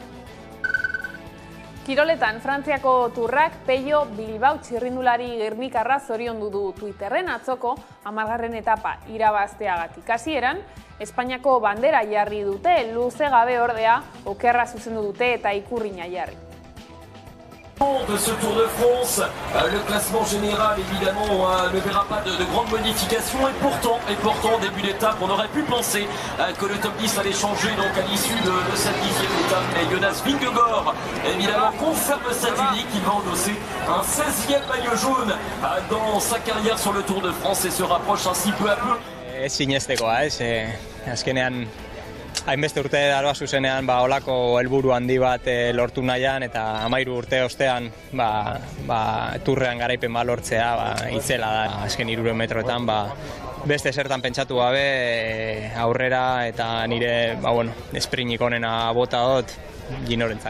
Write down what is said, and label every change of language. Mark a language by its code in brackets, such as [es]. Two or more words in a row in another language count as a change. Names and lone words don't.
[eu] Kiroletan, Frantziako turrak Pello Bilbao txirrindulari gernikarra zoriondu du Twitterren atzoko 10. etapa irabazteagatik. Hasieran, Espainiako bandera jarri dute, luze gabe ordea okerra zuzendu dute eta ikurrina jarri. [fr] De ce Tour de France, le classement général évidemment ne verra pas de grandes modifications et pourtant début d'étape on aurait pu penser que le top 10 allait changer donc à l'issue de cette 10e étape, et Jonas Vingegaard évidemment confirme cette unique, il va endosser un 16e maillot jaune dans sa carrière sur le Tour de France et se rapproche ainsi peu à peu. [eu] Sinestekoa, azkenean hainbeste urte daroa zuzenean olako helburu handi bat lortu nahian eta 13 urte ostean turrean garaipen lortzea itzela da. Azken 300 metroetan beste zertan pentsatu gabe aurrera eta nire esprinik onena bota dut Ginorentzak.